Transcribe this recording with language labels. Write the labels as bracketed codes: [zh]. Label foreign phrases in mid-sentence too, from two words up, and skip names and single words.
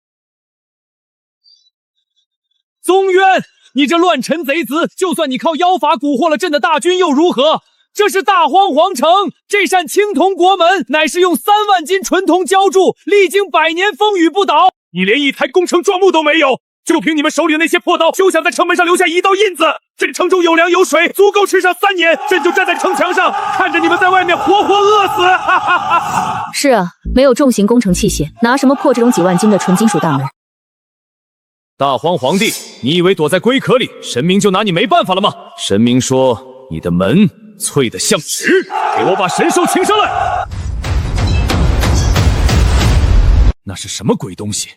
[zh] 宗淵，你這亂臣賊子，就算你靠妖法蠱惑了朕的大軍又如何？這是大荒皇城，這扇青銅國門乃是用3萬斤純銅澆築，歷經100年風雨不倒。你連一台工程樁木都沒有，就憑你們手裡的那些破刀，休想在城門上留下一道印子。這城中有糧有水，足夠吃上3年，朕就站在城牆上，看着你們在外面活活餓死。哈哈哈！是啊，沒有重型工程器械，拿什麼破這種幾萬斤的純金屬大門？大荒皇帝，你以為躲在龜殼裡，神明就拿你沒辦法了嗎？神明說你的門脆得像紙，給我把神獸請上來！那是什麼鬼東西？